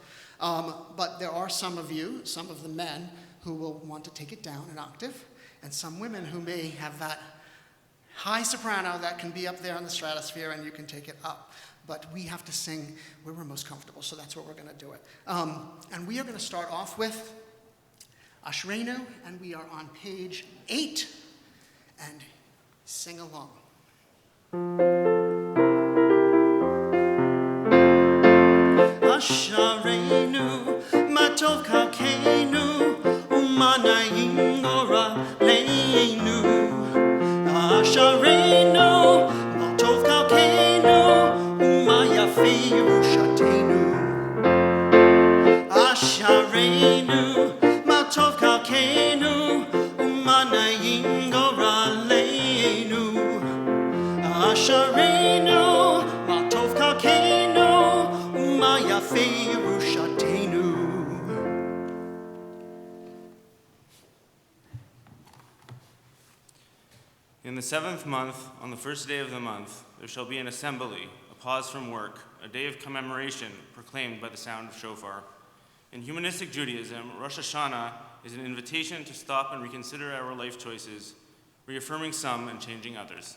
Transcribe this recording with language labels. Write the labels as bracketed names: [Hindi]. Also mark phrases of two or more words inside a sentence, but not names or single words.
[English] But there are some of you, some of the men, who will want to take it down an octave, and some women who may have that high soprano that can be up there in the stratosphere and you can take it up. But we have to sing where we're most comfortable, so that's where we're going to do it. And we are going to start off with Ashrenu, and we are on page 8, and sing along. [Hebrew] אשרינו, מה טוב חלקנו, ומה נעים גורלנו. אשרינו, מה טוב חלקנו, ומה יפה ירושתנו. אשרינו, מה טוב חלקנו, ומה נעים גורלנו. אשרינו, מה טוב חלקנו, ומה יפה ירושתנו. [English] In the 7th month, on the first day of the month, there shall be an assembly, a pause from work, a day of commemoration proclaimed by the sound of shofar. In Humanistic Judaism, Rosh Hashanah is an invitation to stop and reconsider our life choices, reaffirming some and changing others.